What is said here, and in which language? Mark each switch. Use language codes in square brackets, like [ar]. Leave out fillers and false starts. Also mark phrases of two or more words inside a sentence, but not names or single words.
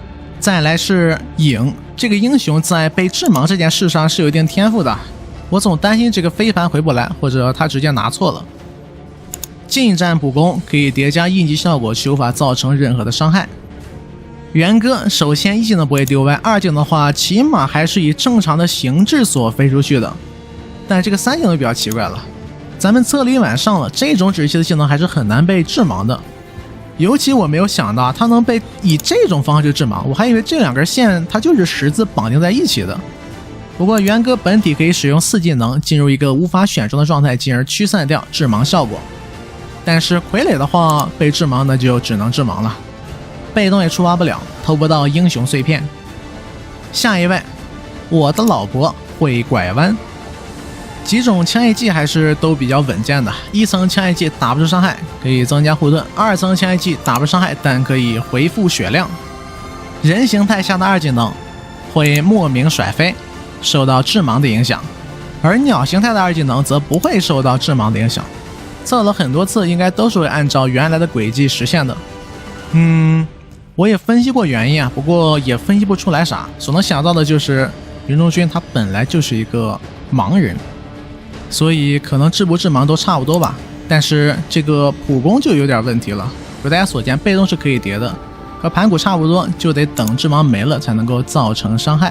[zh] 再來是影，這個英雄在被致盲這件事上是有一定天賦的，我總擔心這個飛盤回不來，或者他直接拿錯了。近戰普攻可以疊加印記效果，卻無法造成任何的傷害。元歌首先1技能不會丟歪，2技能的話起碼還是以正常的形制所飛出去的，但這個3技能比較奇怪了，咱們策离晚上了，這種止息的技能還是很難被致盲的。尤其我沒有想到它能被以這種方式致盲，我還以為這2根線它就是十字綁定在一起的。不過元歌本體可以使用4技能進入一個无法選中的狀態，進而驅散掉致盲效果。但是傀儡的話被致盲那就只能致盲了，被動也触发不了，偷不到英雄碎片。下一位，我的老婆會拐彎。幾種槍役技還是都比較穩健的，1層槍役技打不出傷害，可以增加護盾；2層槍役技打不出傷害，但可以回復血量。人形態下的2技能， 會莫名甩飛，受到致盲的影響，而鳥形態的二技能則不會受到致盲的影響。測了很多次，应該都是會按照原來的軌跡實現的。我也分析過原因啊，不過也分析不出來啥。所能想到的就是云中君他本來就是一個盲人，所以可能致不致盲都差不多吧。但是這個普攻就有點問題了，如大家所見，被動是可以疊的，和盤古差不多，就得等致盲沒了才能夠造成傷害。